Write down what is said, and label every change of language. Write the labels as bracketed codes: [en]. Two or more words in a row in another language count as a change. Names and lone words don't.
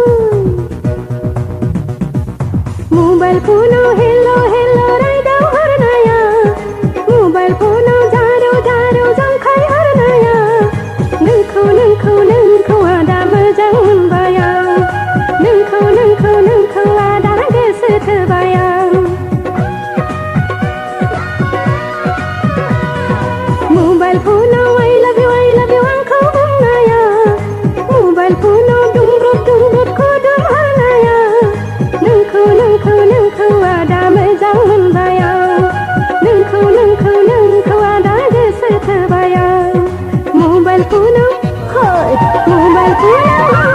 [brx] हेल' रायदाव हरनाया मबाइल फनाव जारौ जंखाय हरनाया नोंखौ आदा मोजां मोनबाय आं नोंखौ आदा गोसो थोबाय आं मबाइल फनाव [en] I love you [brx] आंखौ बुंनाया मबाइल फनाव दुंब्रुद खदोम हरनाया नोंखौ आदा मोजां मोनबाय आं नोंखौ आदा गोसो थोबाय आं मबाइल फनाव हाय मबाइल फनाव